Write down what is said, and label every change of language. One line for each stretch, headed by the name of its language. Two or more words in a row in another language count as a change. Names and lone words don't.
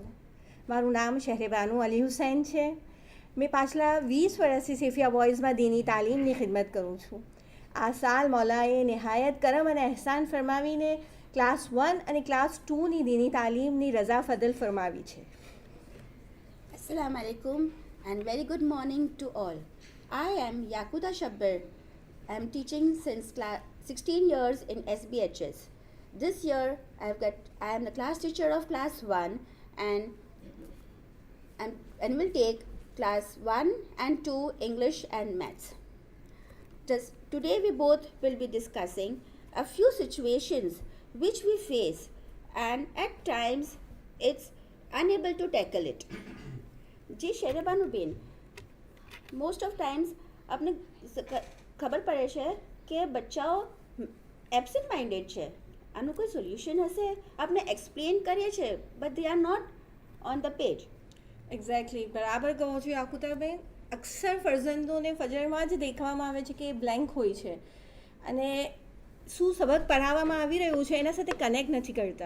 Gujarati: મારું નામ શહેરબાનુ અલી હુસૈન છે. મેં પાછલા 20 વર્ષથી સેફિયા બોયઝમાં દીની તાલીમની ખિદમત કરું છું. આ સાલ મૌલાએ નિહાયત કરમ અને અહેસાન ફરમાવીને ક્લાસ 1 અને ક્લાસ 2ની દીની તાલીમની રઝા ફદલ ફરમાવી છે.
Arabic: السلام عليكم
English: and very good morning to all. I am Yakuta Shabir. I am teaching since 16 years in Sbhs. This year I am the class teacher of class 1 and will take class 1 and 2 English and Maths. Today we both will be discussing a few situations which we face and at times it's unable to tackle it.
Gujarati: जी शेरबानु बेन,
English: most of times
Gujarati: આપને ખબર પડે છે કે બચ્ચાઓ
English: absent minded
Gujarati: છે. આનું કોઈ સોલ્યુશન હશે? આપણે એક્સપ્લેન કરીએ છીએ
English: but they are not on the page.
Gujarati: એક્ઝેક્ટલી બરાબર કહો છો યાકુતાબેન. અક્સર ફરજંદોને ફજરમાં જ દેખવામાં આવે છે કે એ બ્લેન્ક હોય છે અને શું સબક પઢાવવામાં આવી રહ્યું છે એના સાથે કનેક્ટ નથી કરતા.